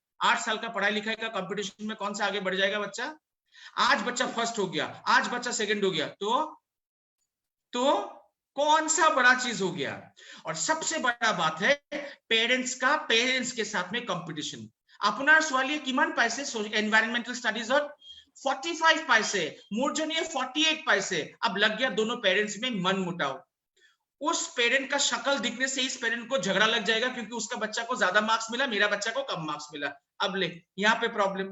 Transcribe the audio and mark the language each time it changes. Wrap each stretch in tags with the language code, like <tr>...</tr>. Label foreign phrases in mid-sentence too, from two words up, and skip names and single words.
<hi>8 साल का पढ़ाई लिखाई का कंपटीशन में कौन सा आगे बढ़ जाएगा बच्चा? आज बच्चा फर्स्ट हो गया, आज बच्चा सेकंड हो गया, तो कौन सा बड़ा चीज हो गया? और सबसे बड़ा बात है पेरेंट्स का पेरेंट्स के साथ में कंपटीशन।</hi> <as>আপনার ছোৱালীয়ে কিমান পাইছে</as> <en>environmental studies</en> <as>और 45 पाइसे, मूर्जनीय 48 पाइसे।</as> <hi>अब लग गया दोनों पेरेंट्स में मन मुटाव। उस पेरेंट का शक्ल दिखने से इस पेरेंट को झगड़ा लग जाएगा क्योंकि उसका बच्चा को ज्यादा मार्क्स मिला, मेरा बच्चा को कम मार्क्स मिला। अब ले यहाँ पे प्रॉब्लम।</hi>